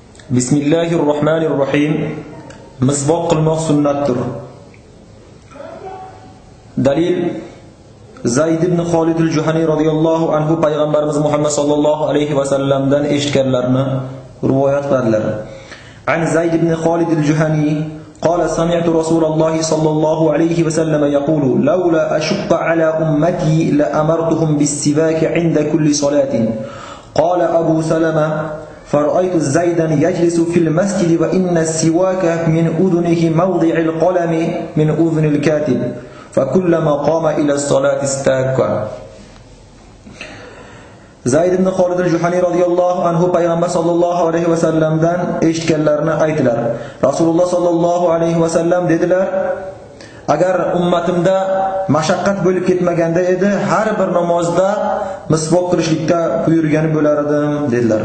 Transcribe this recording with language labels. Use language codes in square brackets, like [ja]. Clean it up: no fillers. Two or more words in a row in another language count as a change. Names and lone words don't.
[uz] Bismillahirrahmanirrahim. Misvoq qilmoq sunnatdir. Dalil Zayd ibn Khalid al-Juhani [ar] رضي الله عنه [uz] payg'ambarimiz Muhammad [ar] صلى الله عليه وسلم [uz] eshitganlarini rivoyat qiladilar. [ar] عن زيد بن خالد الجهني قال سمعت رسول الله صلى الله عليه وسلم يقول لولا أشق على أمتي لأمرتهم بالسواك عند كل صلاة. قال أبو سلمة فرأيت زيدا يجلس في المسجد وإن السواك من أذنه موضع القلم من أذن الكاتب فكلما قام إلى الصلاة استاك. [uz] Zayd ibn Khalid al-Juhani [ar] رضي الله عنه [uz] payg'ambar [ar] صلى الله عليه وسلم [uz] eshitganlarini aytdilar. Rasululloh [ar] صلى الله عليه وسلم [uz] dedilar: agar ummatimda mashaqqat bo'lib ketmaganda edi, har bir namozda misvoq qilishlikka buyurgan bo'lar edim dedilar.